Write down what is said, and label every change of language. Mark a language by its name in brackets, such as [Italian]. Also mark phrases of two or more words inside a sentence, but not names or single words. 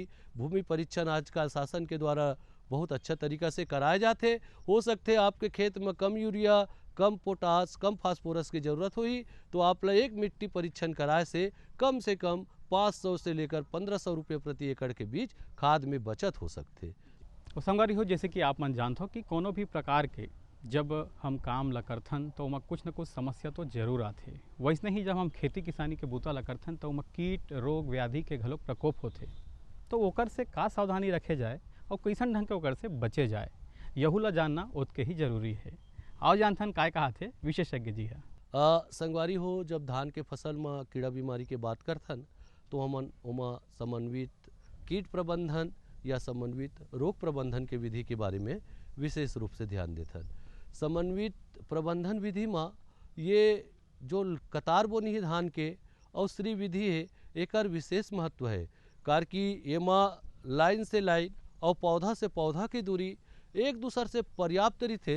[Chhattisgarhi] भूमि परीक्षण आजकल शासन के द्वारा बहुत अच्छा तरीका से कराए जाते। हो सकते आपके खेत में कम यूरिया, कम पोटास, कम फास्फोरस की ज़रूरत हुई तो आप ला एक मिट्टी परीक्षण कराए से कम 500 से लेकर 1500 रुपये प्रति एकड़ के बीच खाद में बचत हो सकते। और संगवारी हो जैसे कि आप मन जानते हो कि कोनो भी प्रकार के जब हम काम ला करथन तो ओमा कुछ न कुछ समस्या तो जरूर आथे। वैसने ही जब हम खेती किसानी के बूता ला करथन तो ओमा कीट रोग व्याधि के घलोक प्रकोप होथे। तो ओकर से का सावधानी रखे जाए और कैसन ढंग के ओकर से बचे जाए, यहू ला जानना ओतके ही जरूरी है। आओ जानथन काय कहा थे विशेषज्ञ जी है। संगवारी हो जब धान के फसल में कीड़ा बीमारी के बात करथन तो हमन ओमा समन्वित कीट प्रबंधन या समन्वित रोग प्रबंधन के विधि के बारे में विशेष रूप से ध्यान देथन। समन्वित प्रबंधन विधि में ये जो कतार बोनी है धान के और श्री विधि है एकर विशेष महत्व है, कार कि एमा लाइन से लाइन और पौधा से पौधा की दूरी एक दूसर से पर्याप्त रही।